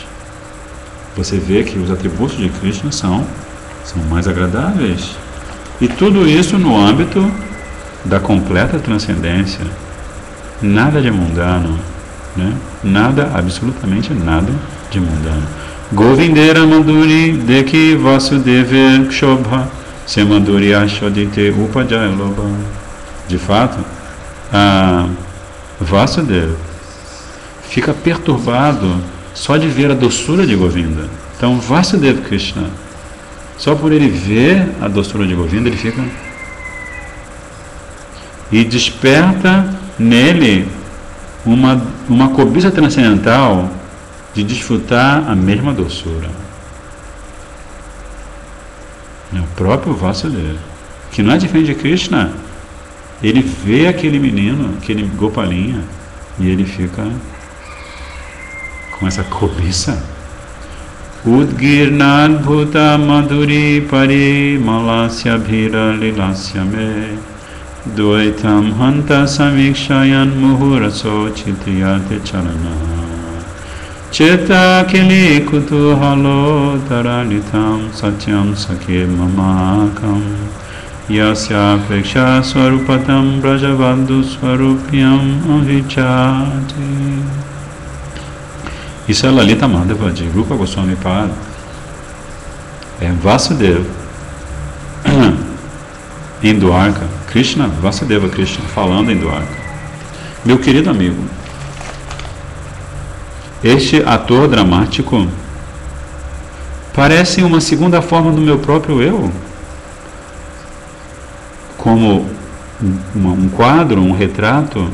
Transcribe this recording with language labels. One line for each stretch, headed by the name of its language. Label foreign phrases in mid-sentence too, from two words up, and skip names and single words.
Portuguese: Você vê que os atributos de Krishna são mais agradáveis. E tudo isso no âmbito da completa transcendência. Nada de mundano, né? Nada, absolutamente nada de mundano.
Bangla: গোবিন্দের মাধুরী দেখি বাসুদেবের ক্ষোভ সেই মাধুরী আস্বাদিতে উপজয় লোভ.
Portuguese: De fato, Vasudeva fica perturbado só de ver a doçura de Govinda. Então, Vasudeva Krishna, só por ele ver a doçura de Govinda, ele fica e desperta nele uma cobiça transcendental de desfrutar a mesma doçura. É o próprio Vasudeva, que não é diferente de Krishna. Ele vê aquele menino, aquele Gopalinha, e ele fica com essa cobiça.
Sanskrit: उद्गीर्णाद्भुत माधुरी परिमलस्याभीर लीलस्य मे द्वैतं हन्त समीक्षयन् मुहुरसौ चित्रीयते चारणः चेतः केलि कुतूहलोत्तरलितं सत्यं सखे मामकं यस्य प्रेक्ष्य स्वरूपतां व्रजवधू सारूप्यम् अन्विच्छति.
Portuguese: Isso é Lalita Madhava de Rupa Goswami Pada. É Vasudeva em Dwarka, Krishna, Vasudeva Krishna, falando em Dwarka. Meu querido amigo, este ator dramático parece uma segunda forma do meu próprio eu, como um quadro, um retrato.